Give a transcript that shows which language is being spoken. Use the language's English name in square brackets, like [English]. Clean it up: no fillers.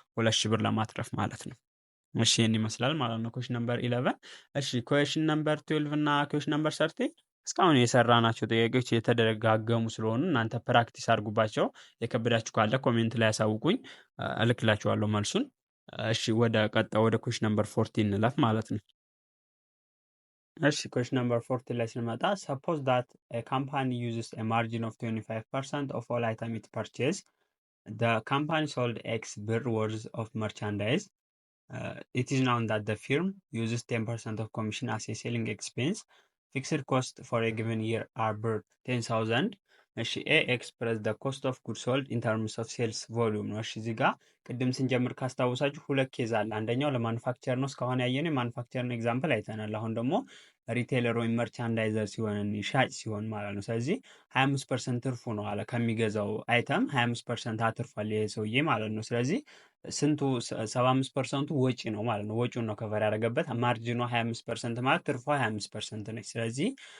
[Amharic] 2 ሺህ ብር ለማትረፍ ማለት ነው። እሺ ይህን ይመስላል ማለት ነው ኩዌሽን ነምበር 11። እሺ ኩዌሽን ነምበር 12 እና ኩዌሽን ነምበር 13 እስካሁን የሰራናቸው ጥያቄዎች የተደጋገሙ ስለሆኑ እናንተ ፕራክቲስ አድርጉባቸው። የከበዳችሁ ካለ ኮሜንት ላይ ያሳውቁኝ፣ እልክላችኋለሁ መልሱን። እሺ ወደ ቀጣይ ወደ ኩዌሽን ነምበር 14 እንለፍ ማለት ነው። እሺ ኩዌሽን ነምበር 14 ላይ ስንመጣ [English] suppose that a company uses a margin of 25% of all item it purchase. The company sold X ብር worth of merchandise. It is known that the firm uses 10% of commission as a selling expense. ፊክስድ ኮስት ፎር ኤ ጊቨን ይር አር [Amharic] ብር 10,000። እሺ [English] ኤ ኤክስፕረስ ደ ኮስት ኦፍ ጉድ ሶልድ ኢን ተርምስ ኦፍ ሴልስ ቮሊዩም [Amharic] ነው። እሺ እዚህ ጋር ቅድም ስንጀምር ካስታወሳችሁ ሁለት ኬዝ አለ። አንደኛው ለማኑፋክቸር ነው፣ እስካሁን ያየነው የማኑፋክቸርን ኤግዛምፕል አይተናል። አሁን ደግሞ ሪቴለር ወይም መርቻንዳይዘር ሲሆን ሻጭ ሲሆን ማለት ነው። ስለዚህ 25% ትርፉ ነው አለ ከሚገዛው አይተም 25% አትርፏል ይሄ ሰውዬ ማለት ነው። ስለዚህ ስንቱ 75%ቱ ወጪ ነው ማለት ነው። ወጪውን ነው ከቨር ያደረገበት። ማርጂኗ 25% ማለት ትርፏ 25% ነች። ስለዚህ